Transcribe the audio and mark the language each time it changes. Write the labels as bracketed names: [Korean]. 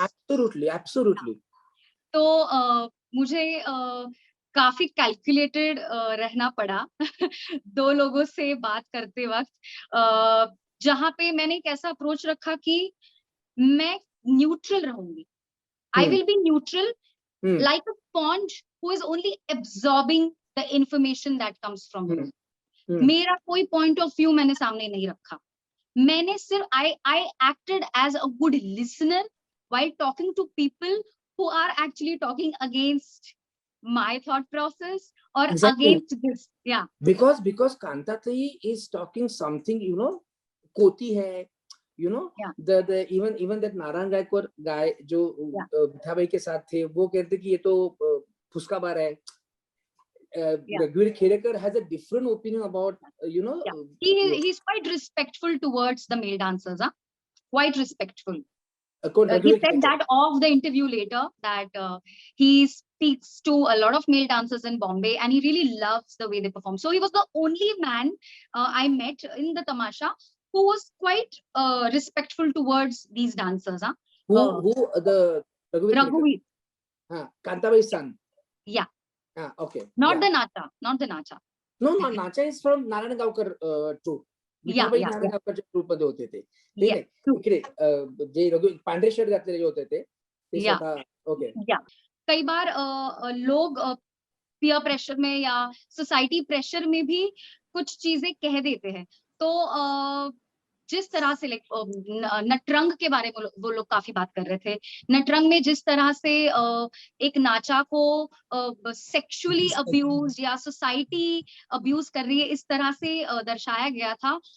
[English] Absolutely. [Hindi] तो मुझे काफी कैलकुलेटेड रहना पड़ा दो लोगों से बात करते वक्त, जहाँ पे मैंने एक ऐसा अप्रोच रखा कि मैं न्यूट्रल रहूंगी. [English] I will be neutral, like a sponge who is only absorbing the information that comes from you. [Hindi] मेरा कोई [English] point of view [Hindi] मैंने सामने नहीं रखा. मैंने सिर्फ [English] I acted as a good listener while talking to people who are actually talking against my thought process or against this. Yeah. Because Kantatai is talking something, Koti hai, the even that Naran Gaikwar guy [Hindi] जो विठाबाई के साथ थे, वो कहते कि ये तो फुसका बार है. [English] Raghuveer Khedekar has a different opinion about, he's quite respectful towards the male dancers, quite respectful. He said that of the interview later that he speaks to a lot of male dancers in Bombay and he really loves the way they perform. So he was the only man I met in the tamasha who was quite respectful towards these dancers. Who the Raghuveer? Kantabai's son. Yeah. Okay. Not the Nacha. No, Nacha is from Narayan Gaokar troupe. [Marathi] Narayan Gaokar troupe मध्ये होते ते. ठीक आहे. इकडे जे पांढरे shirt घातलेले जे होते ते स्वतः. ओके. [Hindi] कई बार लोग पीयर प्रेशर में या सोसाइटी प्रेशर में भी कुछ चीजें कह देते हैं. तो जिस तरह से नटरंग के बारे में वो लोग काफी बात कर रहे थे। नटरंग में जिस तरह से एक नाचा को सेक्सुअली अब्यूज या सोसाइटी अब्यूज कर रही है, इस तरह से दर्शाया गया था।